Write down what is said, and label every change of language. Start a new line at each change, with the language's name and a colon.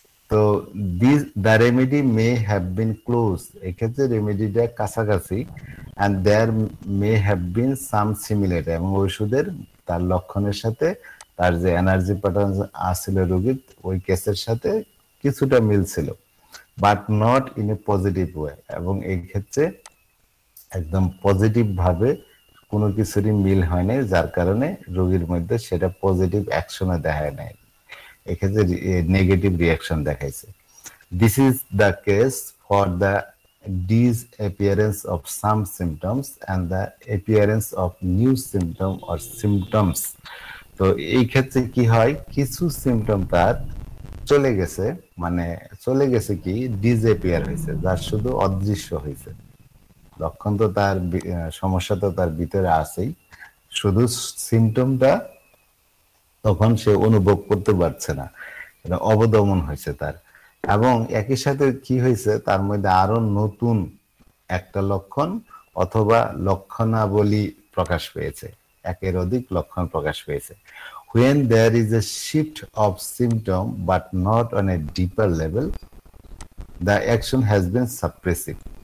English: তো the remedy may have been close,
Bangla: এক্ষেত্রে রেমেডিটা কাছাকাছি,
English: and there may have been some similar,
Bangla: এবং ওষুধের তার লক্ষণের সাথে তার যে এনার্জি প্যাটার্ন আসছিল রোগীর ওই কেসের সাথে কিছুটা মিল ছিল,
English: But not in a positive way.
Bangla: এবং এই ক্ষেত্রে একদম পজিটিভ ভাবে কোনো কিছুরই মিল হয় নাই, যার কারণে রোগীর মধ্যে সেটা পজিটিভ অ্যাকশনে দেখায় নাই, এক্ষেত্রে নেগেটিভ রিয়াকশন দেখাইছে।
English: This is the case for the disappearance of some symptoms and the appearance of new symptom or symptoms.
Bangla: তো এই ক্ষেত্রে কি হয়, কিছু সিমটম তার চলে গেছে, মানে চলে গেছে কি ডিসঅ্যাপিয়ার হয়েছে, যার শুধু অদৃশ্য হয়েছে। লক্ষণ তো তার সমস্যা তো তার ভিতরে আছেই, শুধু সিমটমটা তখন সে অনুভব করতে পারছে না, এটা অবদমন হয়েছে তার। এবং একই সাথে কি হয়েছে, তার মধ্যে আরো নতুন একটা লক্ষণ অথবা লক্ষণাবলী প্রকাশ পেয়েছে, একের অধিক লক্ষণ প্রকাশ পেয়েছে।
English: when there is a shift of symptom but not on a deeper level, the action has been suppressive.